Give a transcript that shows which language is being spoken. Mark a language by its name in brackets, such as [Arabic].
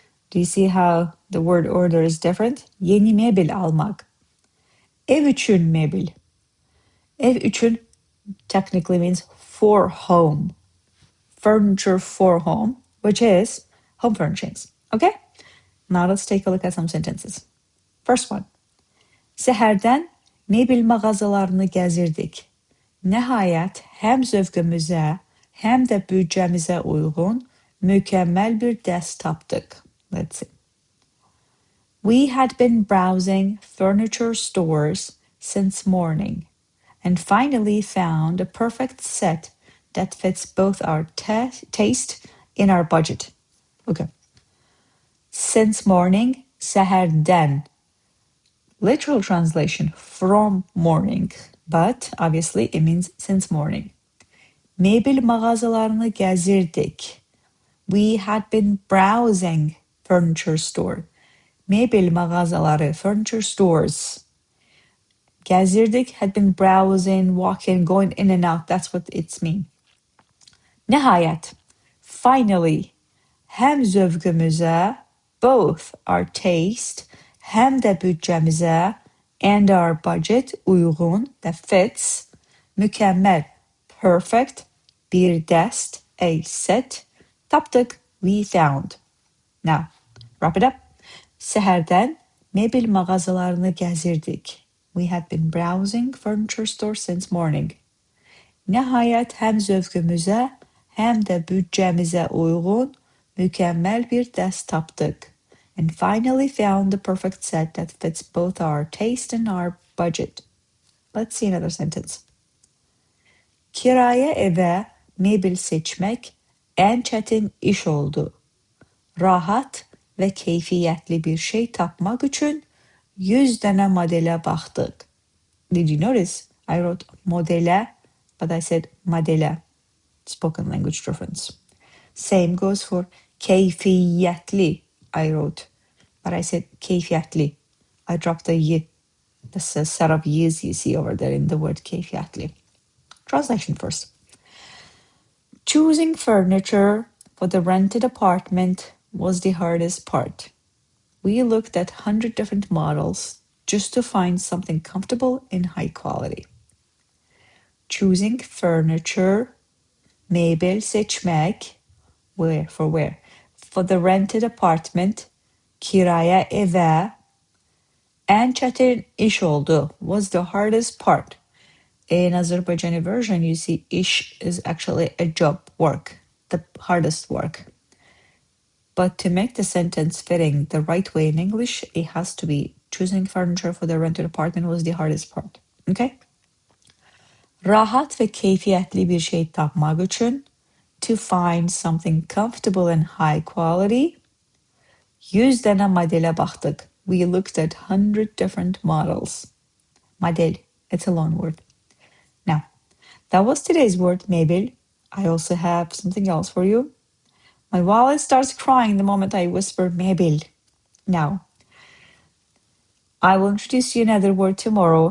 [English] Do you see how the word order is different? [Azerbaijani] Yeni MEBEL almak. Üçün MEBEL. [English] Üçün technically means for home. Furniture for home, which is home furnishings. Okay? Now let's take a look at some sentences. First one. [Azerbaijani] Səhərdən MEBEL mağazalarını gəzirdik. Nəhayət həm zövqümüzə, həm də büdcəmizə uyğun mükəmməl bir dəst tapdıq. [English] Let's see. We had been browsing furniture stores since morning and finally found a perfect set that fits both our taste and our budget. Okay. Since morning, səhərdən. Literal translation, from morning, but obviously it means since morning. [Azerbaijani] MEBEL mağazalarını gəzirdik. [English] We had been browsing furniture store. MEBEL mağazaları, furniture stores. Gəzirdik had been browsing, walking, going in and out. That's what it's mean. Nəhayət, finally, həm zövqümüzə, both our taste, həm də büdcəmizə, and our budget, uyğun, that fits, mükəmməl, perfect, bir dəst, a set, tapdıq, we found. Now, wrap it up. [Azerbaijani] Səhərdən MEBEL mağazalarını gəzirdik. [English] We had been browsing furniture stores since morning. [Azerbaijani] Nəhayət həm zövqümüzə, həm də büdcəmizə uyğun, mükəmməl bir dəst tapdıq. [English] And finally found the perfect set that fits both our taste and our budget. Let's see another sentence. [Azerbaijani] Kirayə evə MEBEL seçmək ən çətin iş oldu. Rahat və keyfiyyətli bir şey tapmaq üçün 100 dənə modelə baxdıq. [English] Did you notice? I wrote modelə, but I said modelə. Spoken language difference. Same goes for keyfiyyətli. I wrote, but I said keyfiyyətli. I dropped the y. That's a set of y's you see over there in the word keyfiyyətli. Translation first. Choosing furniture for the rented apartment was the hardest part. We looked at 100 different models just to find something comfortable and high quality. Choosing furniture, MEBEL seçmək, where? For the rented apartment, [Azerbaijani] Kirayə evə, ən çətin iş oldu, [English] was the hardest part. In Azerbaijani version, you see iş is actually a job, work, the hardest work. But to make the sentence fitting the right way in English, it has to be choosing furniture for the rented apartment was the hardest part. Okay? [Azerbaijani] Rahat və keyfiyyətli bir şey tapmaq üçün, [English] to find something comfortable and high quality, [Azerbaijani] 100 dənə modelə baxdıq. [English] We looked at 100 different models. Model, it's a loan word. Now, that was today's word, MEBEL. I also have something else for you. My wallet starts crying the moment I whisper MEBEL. Now, I will introduce you another word tomorrow.